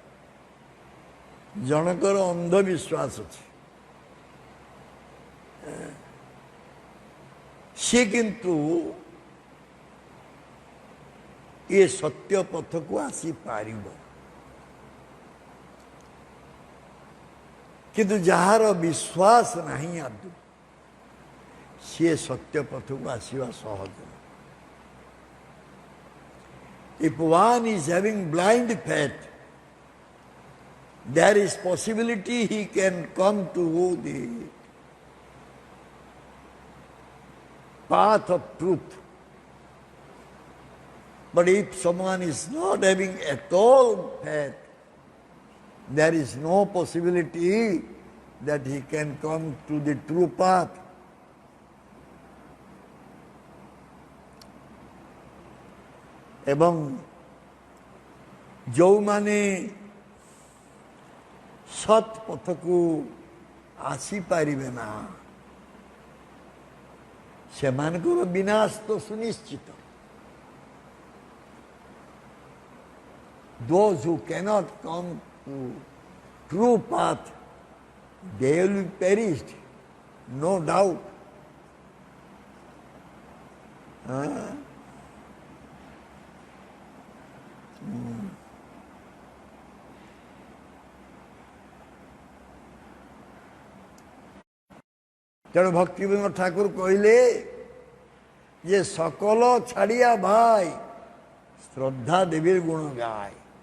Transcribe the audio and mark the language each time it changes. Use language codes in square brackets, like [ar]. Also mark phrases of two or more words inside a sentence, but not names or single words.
[or] ଜଣଙ୍କର ଅନ୍ଧବିଶ୍ୱାସ ଅଛି, ସେ କିନ୍ତୁ ଏ ସତ୍ୟ ପଥକୁ ଆସିପାରିବ। କିନ୍ତୁ ଯାହାର ବିଶ୍ୱାସ ନାହିଁ ଆଦୌ, ସିଏ ସତ୍ୟ ପଥକୁ ଆସିବା ସହଜ। [en] If one is having blind faith, there is possibility he can come to the path of truth. But if someone is not having at all faith, there is no possibility that he can come to the true path. [or] ଏବଂ ଯେଉଁମାନେ ସତ୍ ପଥକୁ ଆସିପାରିବେ ନା, ସେମାନଙ୍କର ବିନାଶ ତ ସୁନିଶ୍ଚିତ। [en] Those who cannot come to true path, they will be perished, no doubt. [or] ତେଣୁ ଭକ୍ତିବିନୋଦ ଠାକୁର କହିଲେ ଯେ [bn] সকল ছাড়িয়া ভাই শ্রদ্ধা দেবীর গুণ গাই।